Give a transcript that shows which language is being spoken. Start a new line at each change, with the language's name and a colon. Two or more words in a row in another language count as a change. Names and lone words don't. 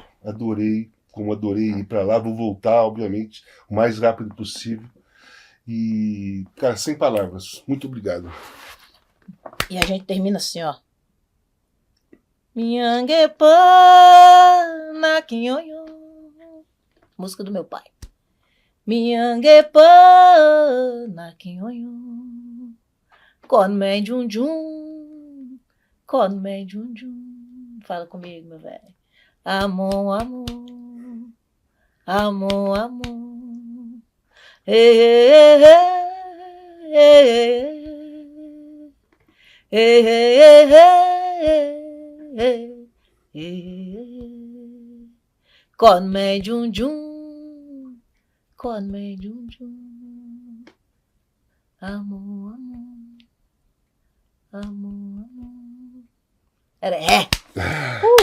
Portuguese: Adorei, como adorei ir para lá. Vou voltar, obviamente, o mais rápido possível. E, cara, sem palavras. Muito obrigado. E a gente termina assim, ó. Minhanguepa na quinhonho. Música do meu pai. Minhanguepa na quinhonho. Con men jun jun. Con men jun jun. Fala comigo, meu velho. Amor, amor. Amor, amor. Ei, ei, ei, ei, ei, ei, ei, ei. Con me jun jun. Con me jun jun. Amor, amor. Amor, amor. Era é.